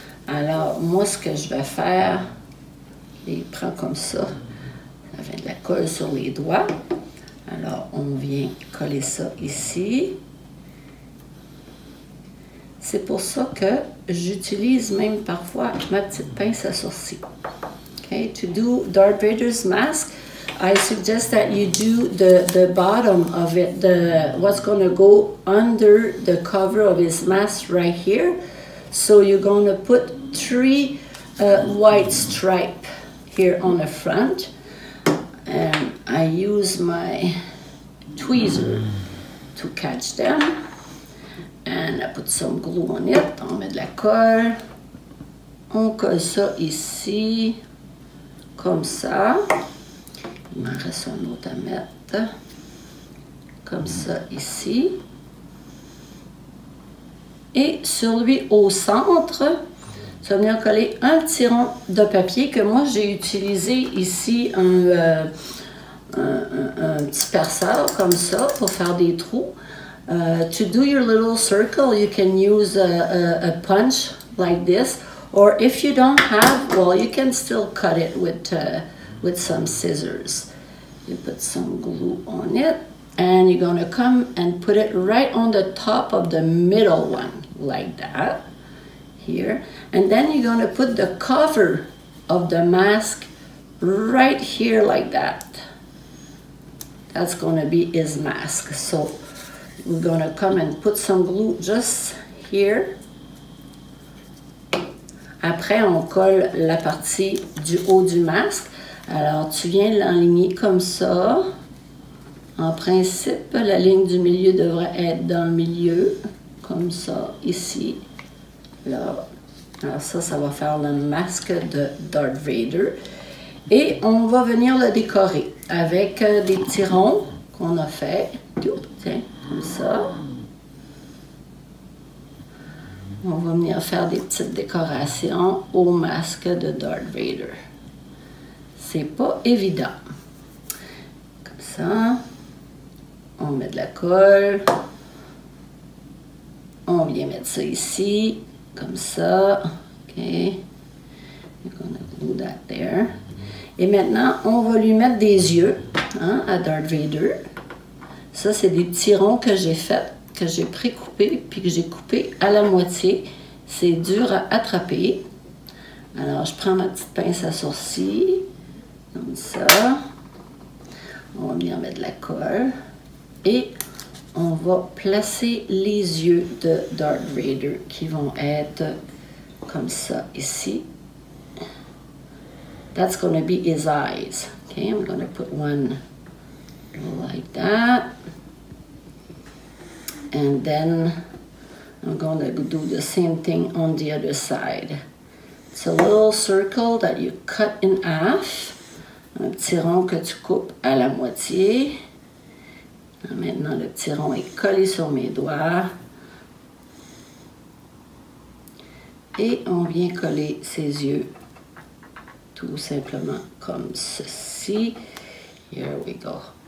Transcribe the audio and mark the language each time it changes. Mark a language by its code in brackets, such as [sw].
[fr] Alors, moi, ce que je vais faire, je prends comme ça fait de la colle sur les doigts. Alors, on vient coller ça ici. C'est pour ça que j'utilise même parfois ma petite pince à sourcils. [en] Okay, to do Darth Vader's mask, I suggest that you do the bottom of it, what's going to go under the cover of his mask right here. So you're going to put 3 white stripes here on the front. And I use my tweezer to catch them. And I put some glue on it. [fr] On met de la colle. On colle ça ici. Comme ça. Il m'en reste un autre à mettre. Comme ça ici. Et sur lui au centre, tu vas venir coller un petit rond de papier que moi j'ai utilisé ici un petit perceur comme ça pour faire des trous. [en] To do your little circle, you can use a punch like this, or if you don't have, well, you can still cut it with some scissors. You put some glue on it, and you're going to come and put it right on the top of the middle one, like that, here. And then you're going to put the cover of the mask right here, like that. That's going to be his mask. So we're going to come and put some glue just here. [fr] Après, on colle la partie du haut du masque. Alors, tu viens l'enligner comme ça. En principe, la ligne du milieu devrait être dans le milieu, comme ça, ici, là. Alors ça va faire le masque de Darth Vader. Et on va venir le décorer avec des petits ronds qu'on a fait. Tiens, comme ça. On va venir faire des petites décorations au masque de Darth Vader. C'est pas évident. Comme ça. On met de la colle. On vient mettre ça ici. Comme ça. OK. [en] We're gonna glue that there. [fr] Et maintenant, on va lui mettre des yeux à Darth Vader. Ça, c'est des petits ronds que j'ai faits, que j'ai pré-coupés, puis que j'ai coupés à la moitié. C'est dur à attraper. Alors, je prends ma petite pince à sourcils. Comme ça. On va venir mettre de la colle. Et on va placer les yeux de Darth Vader qui vont être comme ça ici. [en] That's going to be his eyes. Okay, I'm going to put one like that. And then I'm going to do the same thing on the other side. It's a little circle that you cut in half. [fr] Un petit rond que tu coupes à la moitié. Maintenant, le petit rond est collé sur mes doigts. Et on vient coller ses yeux tout simplement comme ceci. [en] Here we go.